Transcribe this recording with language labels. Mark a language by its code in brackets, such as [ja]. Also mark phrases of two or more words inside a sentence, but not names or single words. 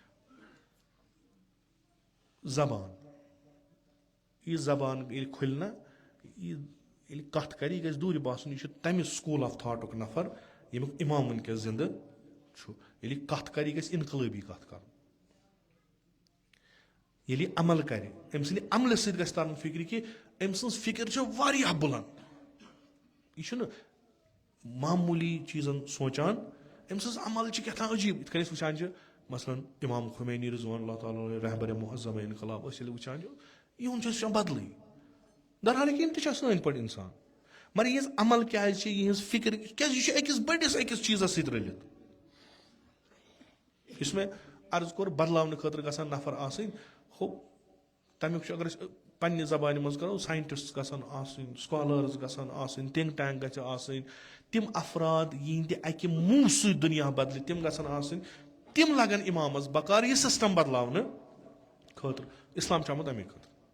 [ks] زبان یہِ زبان ییٚلہِ کھُلہِ نہ ییٚلہِ کَتھ کَرِ یہِ گژھِ دوٗرِ باسُن یہِ چھُ تَمہِ [en] school of thought [ks] نفر ییٚمیُک اِمام وٕنکیٚس زِندٕ چھُ ییٚلہِ یہِ کَتھ کَرِ یہِ گژھِ اِنقلٲبی کَتھ کَرُن ییٚلہِ یہِ عمل کَرِ أمۍ سٕنٛدِ عملہٕ سۭتۍ گژھِ تَرُن فِکرِ کہِ أمۍ سٕنٛز فِکِر چھِ واریاہ بُلنٛد یہِ چھُنہٕ معموٗلی چیٖزن سونٛچان أمۍ سٕنٛز عمل چھِ کیٛاہ تام عجیٖب یِتھ کٔنۍ أسۍ وٕچھان چھِ مثلاً اِمام خُمینی [ar] رضوان اللہ تعالیٰ [fa] رہبرِ معظم انقلاب [ks] أسۍ ییٚلہِ وٕچھان چھِ یِہُنٛد چھُ أسۍ وٕچھان بدلٕے درحال کہِ یِم تہِ چھِ سٲنۍ پٲٹھۍ اِنسان مگر یِہٕنٛز عمل کیٛازِ چھِ یِہٕنٛز فِکر کیٛازِ یہِ چھُ أکِس چیٖزس سۭتۍ رٔلِتھ یُس مےٚ عرض کوٚر بدلاونہٕ خٲطرٕ گژھان نفر آسٕنۍ ہُہ تَمیُک چھُ اگر أسۍ پننہِ زبانہِ منٛز کرو ساینٹِسٹ گژھن آسٕنۍ سکالٲرٕز گژھن آسٕنۍ [en] think tank [ks] گژھِ آسٕنۍ تِم افراد یِہنٛدِ اکہِ موٗ سۭتۍ دُنیا بدلہِ تِم گژھن آسٕنۍ تِم لگن اِمامس بکار یہِ سسٹم بدلاونہٕ خٲطرٕ اسلام چھُ آمُت اَمے خٲطرٕ